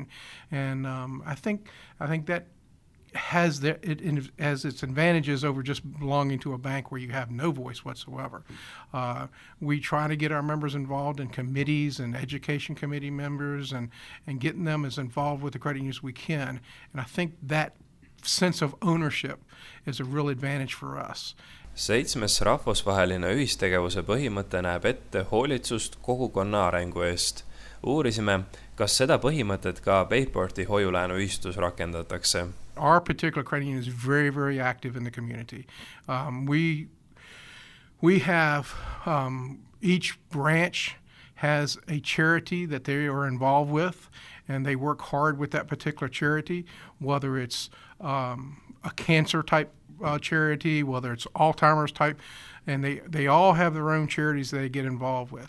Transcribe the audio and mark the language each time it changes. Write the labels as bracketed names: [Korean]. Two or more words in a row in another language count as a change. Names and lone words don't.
[English] And I think that has its advantages over just belonging to a bank where you have no voice whatsoever. We try to get our members involved in committees and education committee members and getting them as involved with the credit unions as we can. And I think that sense of ownership is a real advantage for us. [Estonian] 7. rahvusvaheline ühistegevuse põhimõte näeb ette hoolitsust kogukonna arengu eest. Uurisime, kas seda põhimõtet ka Bayporti hoiulaenuühistus rakendatakse. [English] Our particular credit union is very, very active in the community. We have each branch has a charity that they are involved with, and they work hard with that particular charity, whether it's a cancer type charity, whether it's Alzheimer's type, and they all have their own charities they get involved with.